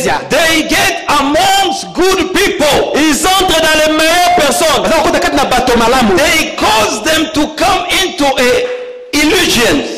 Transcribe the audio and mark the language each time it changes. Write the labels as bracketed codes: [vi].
[en] They get amongst good people. [fr] Ils entrent dans les meilleures personnes. [en] They cause them to come into a illusion.